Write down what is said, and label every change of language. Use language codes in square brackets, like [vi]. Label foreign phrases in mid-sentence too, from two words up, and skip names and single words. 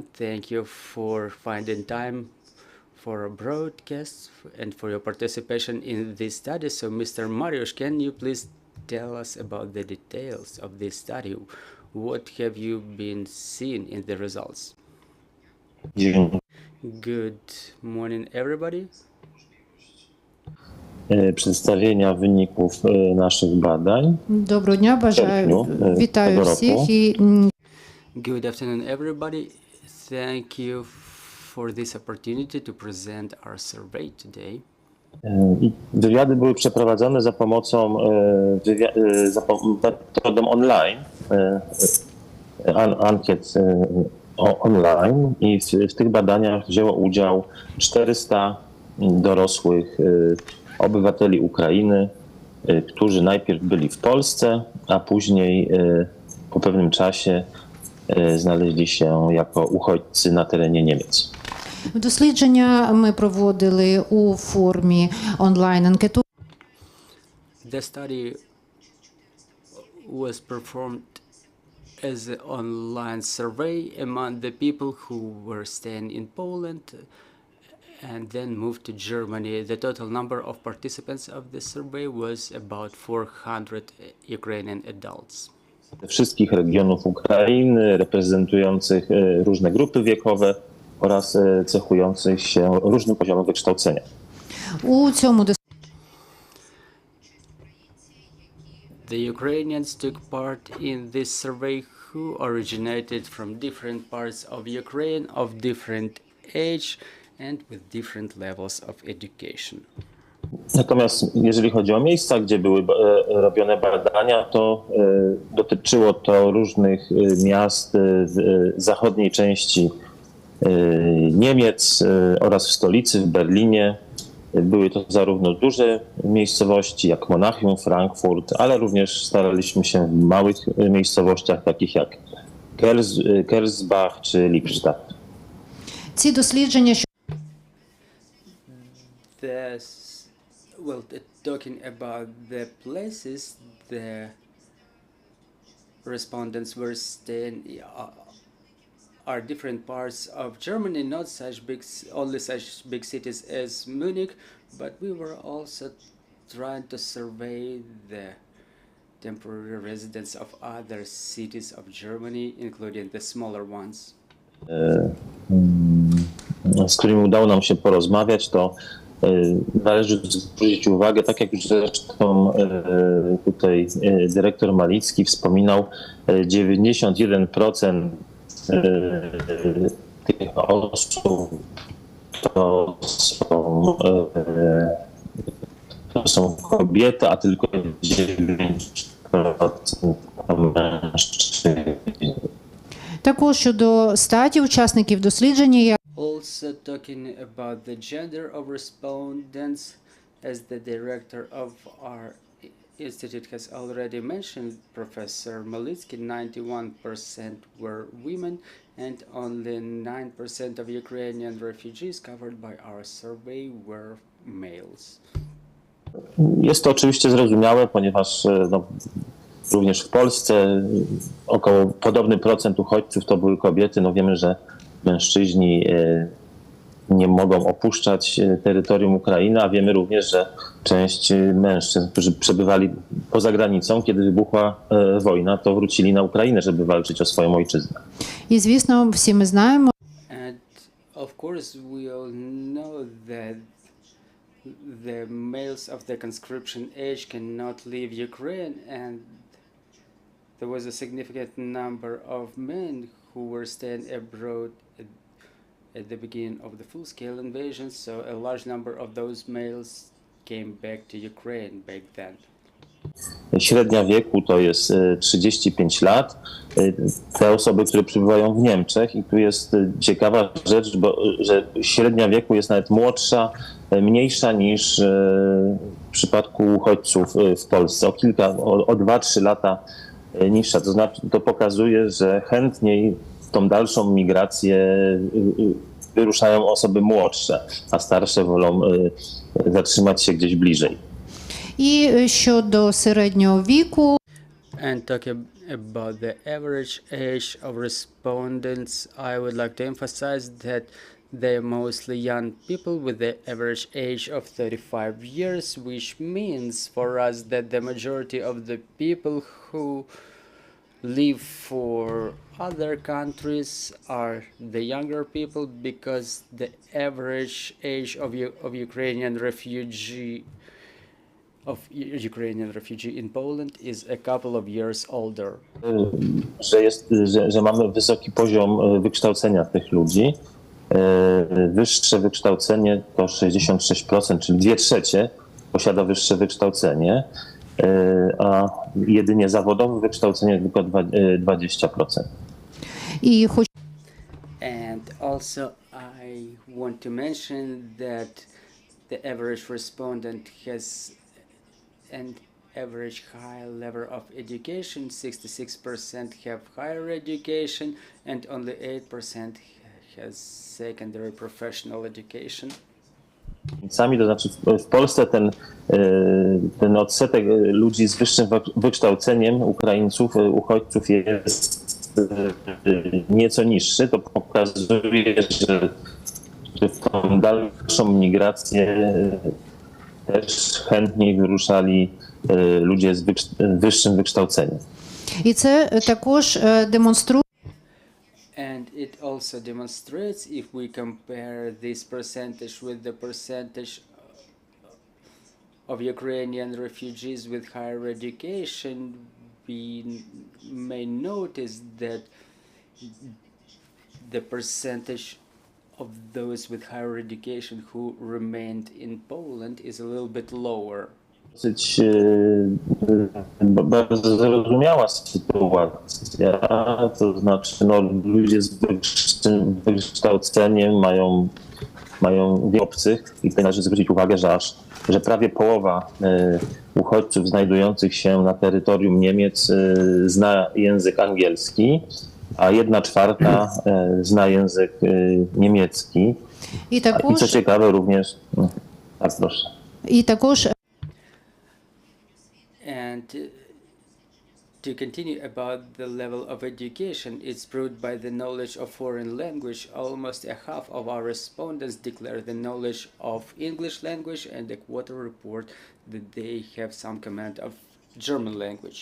[en] Thank you for finding time for a broadcast and for your participation in this study. So, Mr. Mariusz, can you please tell us about the details of this study? What have you been seeing in the results? Good morning, everybody. [pl] Przedstawienia wyników naszych badań. [uk] доброго дня, бажаю, вітаю всіх і [en] Good afternoon, everybody. Thank you for this opportunity to present our survey today. [pl] Wywiady były przeprowadzone za pomocą metodą online, ankiet online, i w tych badaniach wzięło udział 400 dorosłych obywateli Ukrainy, którzy najpierw byli w Polsce, a później po pewnym czasie znaleźli się jako uchodźcy na terenie Niemiec. [uk] дослідження ми проводили у формі онлайн-анкету. [en] The study was performed as an online survey among the people who were staying in Poland and then moved to Germany. The total number of participants of the survey was about 400 Ukrainian adults. [pl] Wszystkich regionów Ukrainy, reprezentujących różne grupy wiekowe oraz cechujących się różnym poziomem wykształcenia. [uk] У цьому [en] The Ukrainians took part in this survey who originated from different parts of Ukraine of different age and with different levels of education. [pl] Natomiast jeżeli chodzi o miejsca, gdzie były robione badania, to dotyczyło to różnych miast w zachodniej części Niemiec oraz w stolicy, w Berlinie. Były to zarówno duże miejscowości jak Monachium, Frankfurt, ale również staraliśmy się w małych miejscowościach takich jak Kersbach czy Lippstadt. [uk] ці дослідження [en] Talking about the places the respondents were staying are different parts of Germany, not only such big cities as Munich, but we were also trying to survey the temporary residents of other cities of Germany, including the smaller ones. [pl] Z którymi udało nam się porozmawiać, to należy zwrócić uwagę, tak jak już zresztą tutaj dyrektor Malitsky wspominał, 91% tych osób to są kobiety, a tylko 9% to mężczyźni. [uk] також щодо статі учасників дослідження, я [en] Also talking about the gender of respondents, as the director of our institute has already mentioned, Professor Malitsky, 91% were women and only 9% of Ukrainian refugees covered by our survey were males. [pl] Jest to oczywiście zrozumiałe, ponieważ również w Polsce około podobny procent uchodźców to były kobiety. No wiemy, że mężczyźni nie mogą opuszczać terytorium Ukrainy, a wiemy również, że część mężczyzn, którzy przebywali poza granicą, kiedy wybuchła wojna, to wrócili na Ukrainę, żeby walczyć o swoją ojczyznę. [uk] І, звісно, всі ми знаємо, [en] And of course, we all know that the males of the conscription age cannot leave Ukraine, and there was a significant number of men who were staying abroad at the beginning of the full-scale invasion, so a large number of those males came back to Ukraine back then. [pl] Średnia wieku to jest 35 lat. Te osoby, które przybywają w Niemczech, i tu jest ciekawa rzecz, że średnia wieku jest nawet mniejsza niż w przypadku uchodźców w Polsce, o 2-3 lata niższa. To znaczy, to pokazuje, że chętniej w tą dalszą migrację wyruszają osoby młodsze, a starsze wolą zatrzymać się gdzieś bliżej. [uk] і щодо середнього віку, [en] And talking about the average age of respondents, I would like to emphasize that they're mostly young people with the average age of 35 years, which means for us that the majority of the people who live for other countries are the younger people, because the average age of Ukrainian refugee in Poland is a couple of years older. [pl] Że mamy wysoki poziom wykształcenia tych ludzi. Wyższe wykształcenie to 66%, czyli 2/3 posiada wyższe wykształcenie, a jedynie zawodowe wykształcenie tylko 20%. [uk] і хоч [en] And also I want to mention that the average respondent has an average high level of education. 66% have higher education and only 8% has secondary professional education. [pl] To znaczy w Polsce ten odsetek ludzi z wyższym wykształceniem, Ukraińców, uchodźców, jest nieco niższy. To pokazuje, że w tą dalszą migrację też chętniej wyruszali ludzie z wyższym wykształceniem. [uk] і це також демонструє, [en] And it also demonstrates, if we compare this percentage with the percentage of Ukrainian refugees with higher education, we may notice that the percentage of those with higher education who remained in Poland is a little bit lower. [pl] Dosyć bardzo zrozumiała sytuacja, to znaczy ludzie z wyższym wykształceniem mają obcych, i tutaj należy zwrócić uwagę, że prawie połowa uchodźców znajdujących się na terytorium Niemiec zna język angielski, a 1/4 zna język niemiecki. [uk] і [pl] I co ciekawe również, tak proszę. [uk] і також [en] And to continue about the level of education, it's proved by the knowledge of foreign language. Almost a half of our respondents declare the knowledge of English language, and a quarter report that they have some command of German language.